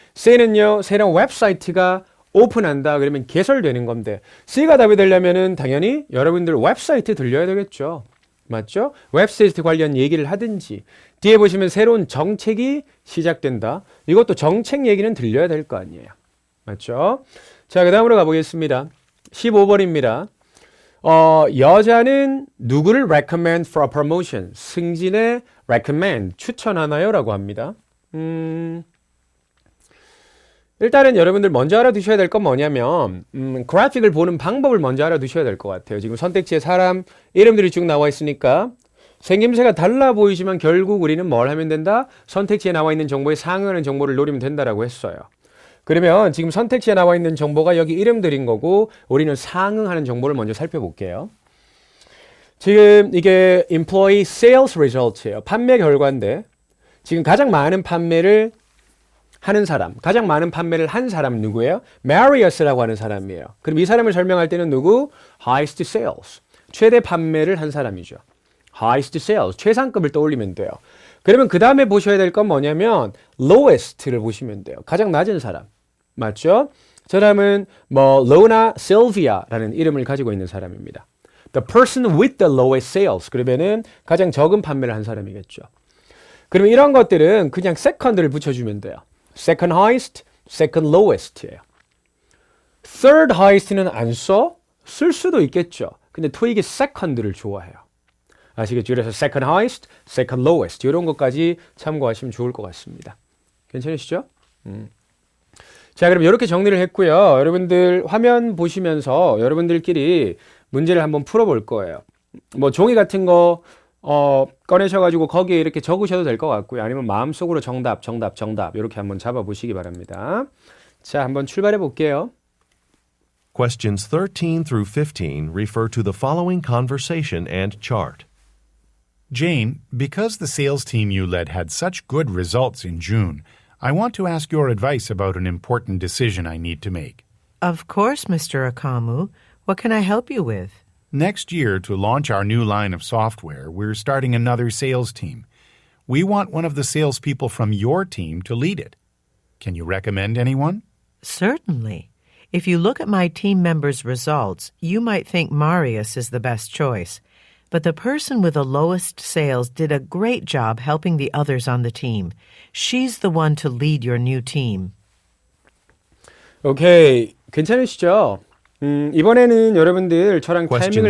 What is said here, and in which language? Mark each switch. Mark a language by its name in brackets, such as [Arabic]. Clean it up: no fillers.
[Korean] C는요, 새로운 웹사이트가 오픈한다. 그러면 개설되는 건데 C가 답이 되려면은 당연히 여러분들 웹사이트 들려야 되겠죠. 맞죠? 웹사이트 관련 얘기를 하든지. D에 보시면 새로운 정책이 시작된다. 이것도 정책 얘기는 들려야 될 거 아니에요. 맞죠? 자, 그 다음으로 가보겠습니다. 15번입니다. 여자는 누구를 recommend for a promotion? 승진에 recommend, 추천하나요? 라고 합니다. 일단은 여러분들 먼저 알아두셔야 될 건 뭐냐면 그래픽을 보는 방법을 먼저 알아두셔야 될 것 같아요. 지금 선택지에 사람 이름들이 쭉 나와 있으니까 생김새가 달라 보이지만 결국 우리는 뭘 하면 된다? 선택지에 나와 있는 정보에 상응하는 정보를 노리면 된다라고 했어요. 그러면 지금 선택지에 나와 있는 정보가 여기 이름들인 거고 우리는 상응하는 정보를 먼저 살펴볼게요. 지금 이게 employee sales result 예요. 판매 결과인데 지금 가장 많은 판매를 하는 사람, 가장 많은 판매를 한 사람은 누구예요? Marius라고 하는 사람이에요. 그럼 이 사람을 설명할 때는 누구? [English] Highest sales. [Korean] 최대 판매를 한 사람이죠. [English] Highest sales. [Korean] 최상급을 떠올리면 돼요. 그러면 그 다음에 보셔야 될 건 뭐냐면 lowest를 보시면 돼요. 가장 낮은 사람. 맞죠? 저 사람은 뭐 Lona Sylvia라는 이름을 가지고 있는 사람입니다. [English] The person with the lowest sales. [Korean] 그러면은 가장 적은 판매를 한 사람이겠죠. 그러면 이런 것들은 그냥 second를 붙여주면 돼요. Second highest, second lowest 예요. third highest는 안 써? 쓸 수도 있겠죠. 근데 토익이 second를 좋아해요. 아시겠죠? 그래서 second highest, second lowest 이런 것까지 참고하시면 좋을 것 같습니다. 괜찮으시죠? 자, 그럼 이렇게 정리를 했고요. 여러분들 화면 보시면서 여러분들끼리 문제를 한번 풀어볼 거예요. 뭐 종이 같은 거 꺼내셔가지고 거기에 이렇게 적으셔도 될 것 같고요. 아니면 마음속으로 정답 이렇게 한번 잡아보시기 바랍니다. 자, 한번 출발해 볼게요. [English] Questions 13 through 15 refer to the following conversation and chart. Jane, because the sales team you led had such good results in June, I want to ask your advice about an important decision I need to make. Of course, Mr. Akamu. What can I help you with? Next year, to launch our new line of software, we're starting another sales team. We want one of the salespeople from your team to lead it. Can you recommend anyone? Certainly. If you look at my team members' results, you might think Marius is the best choice. But the person with the lowest sales did a great job helping the others on the team. She's the one to lead your new team. [Korean] 오케이. 괜찮으시죠? 이번에는 여러분들 저랑 타이밍을